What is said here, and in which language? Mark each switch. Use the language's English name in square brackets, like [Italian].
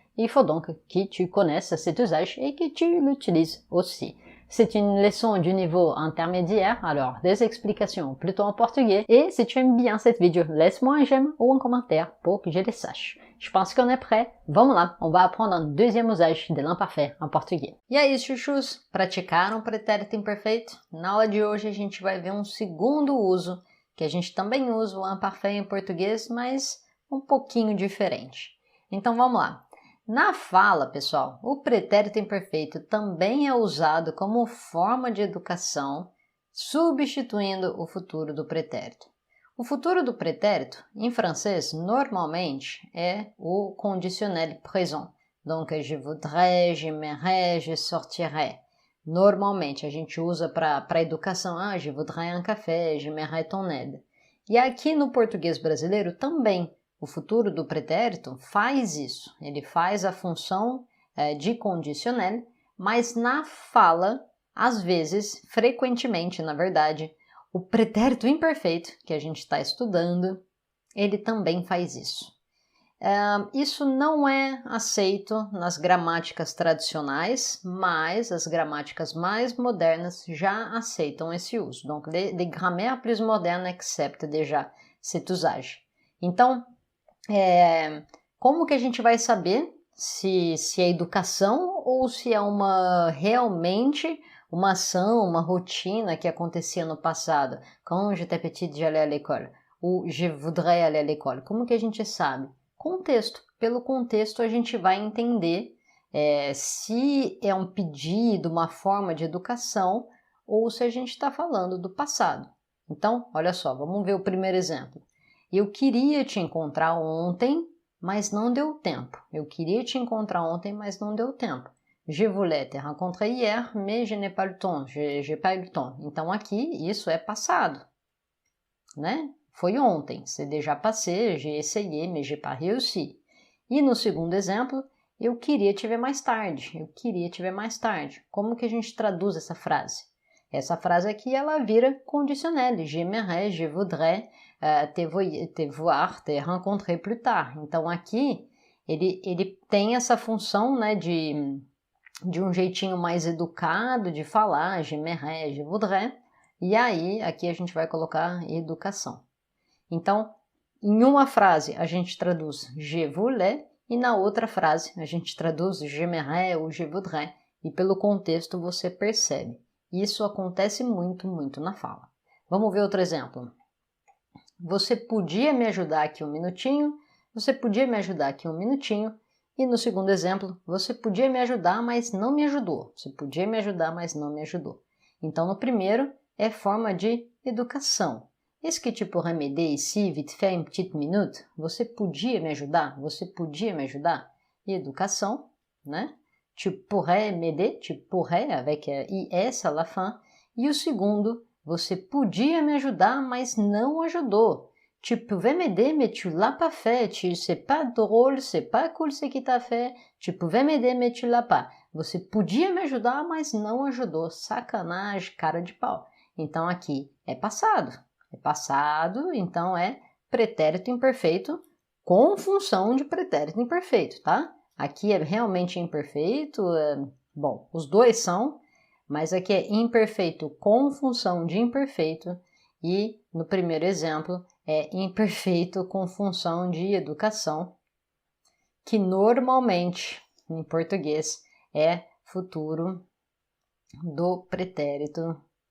[French] Il faut donc que tu connaisses cet usage et que tu l'utilises aussi. C'est une leçon du niveau intermédiaire, alors des explications plutôt en portugais. Et si tu aimes bien cette vidéo, laisse-moi un j'aime ou un commentaire pour que je le sache. Je pense qu'on est prêt. [Portuguese] Vamos lá, [French] on va apprendre un deuxième usage de l'imparfait en português. [Portuguese] E aí, chuchus, praticaram o pretérito imperfeito? Na aula de hoje a gente vai ver um segundo uso, que a gente também usa o imparfait em português, mas um pouquinho diferente. Então vamos lá. Na fala, pessoal, o pretérito imperfeito também é usado como forma de educação, substituindo o futuro do pretérito. O futuro do pretérito, em francês, normalmente é o conditionnel présent. [French] Donc, je voudrais, j'aimerais, je sortirais. [Portuguese] Normalmente, a gente usa para educação, [French] je voudrais un café, j'aimerais ton aide. [Portuguese] E aqui no português brasileiro também. O futuro do pretérito faz isso, ele faz a função de condicional, mas na fala, às vezes, frequentemente, na verdade, o pretérito imperfeito, que a gente está estudando, ele também faz isso. Isso não é aceito nas gramáticas tradicionais, mas as gramáticas mais modernas já aceitam esse uso. [French] Donc, les grammaires plus modernes acceptent déjà cet usage. [Portuguese] Então, como que a gente vai saber se é educação ou se é realmente uma ação, uma rotina que acontecia no passado? [French] Quand j'étais petite, j'allais à l'école. Ou je voudrais aller à l'école. [Portuguese] Como que a gente sabe? Contexto. Pelo contexto a gente vai entender se é um pedido, uma forma de educação ou se a gente está falando do passado. Então, olha só, vamos ver o primeiro exemplo. Eu queria te encontrar ontem, mas não deu tempo. Eu queria te encontrar ontem, mas não deu tempo. [French] Je voulais te rencontrer hier, mais je n'ai pas le temps. J'ai pas eu le temps. [Portuguese] Então aqui isso é passado, né? Foi ontem. [French] C'est déjà passé, j'ai essayé, mais j'ai pas réussi. [Portuguese] E no segundo exemplo, eu queria te ver mais tarde. Eu queria te ver mais tarde. Como que a gente traduz essa frase? Essa frase aqui, ela vira conditionnel. [French] J'aimerais, je voudrais te voir, te rencontrer plus tard. [Portuguese] Então, aqui, ele tem essa função, né, de um jeitinho mais educado de falar, [French] j'aimerais, je voudrais. [Portuguese] E aí, aqui a gente vai colocar educação. Então, em uma frase, a gente traduz [French] je voulais, [Portuguese] e na outra frase, a gente traduz [French] j'aimerais ou je voudrais. [Portuguese] E pelo contexto, você percebe. Isso acontece muito, muito na fala. Vamos ver outro exemplo. Você podia me ajudar aqui um minutinho? Você podia me ajudar aqui um minutinho? E no segundo exemplo, você podia me ajudar, mas não me ajudou. Você podia me ajudar, mas não me ajudou. Então, no primeiro, é forma de educação. [French] Est-ce que tu pourrais m'aider ici, vite fait, une petite minute? [Portuguese] Você podia me ajudar? Você podia me ajudar? E educação, né? [French] Tu pourrais m'aider, tu pourrais, avec IS à la fin. [Portuguese] E o segundo, você podia me ajudar, mas não ajudou. [French] Tu pouvais m'aider, mais tu l'as pas fait. C'est pas drôle, c'est pas cool ce que t'as fait. Tu pouvais m'aider, mais tu l'as pas. [Portuguese] Você podia me ajudar, mas não ajudou. Sacanagem, cara de pau. Então aqui é passado. É passado, então é pretérito imperfeito com função de pretérito imperfeito, tá? Aqui é realmente imperfeito, bom, os dois são, mas aqui é imperfeito com função de imperfeito e no primeiro exemplo é imperfeito com função de educação, que normalmente em português é futuro do pretérito.